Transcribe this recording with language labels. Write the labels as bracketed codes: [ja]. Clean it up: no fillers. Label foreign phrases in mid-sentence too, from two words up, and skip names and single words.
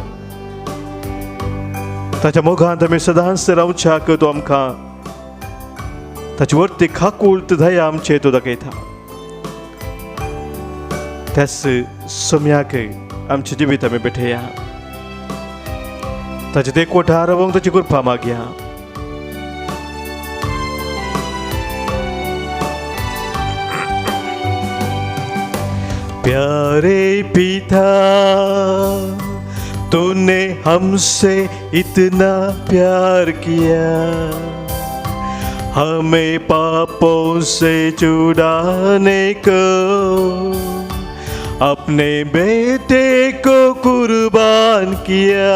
[kok] ताच्या मोगांत आमी सदांच रावच्याक तो आमकां ताची वर्ती खाकूळत दया आमचे तो दाखयता. त्याच सोम्याक आमचे जिवीत आमी भेटया, ताचे देखवटा रावंक ताची कृपा मागया. [hi] प्यारे पिता तूने हमसे इतना प्यार किया, हमें पापों से छुड़ाने को अपने बेटे को कुर्बान किया.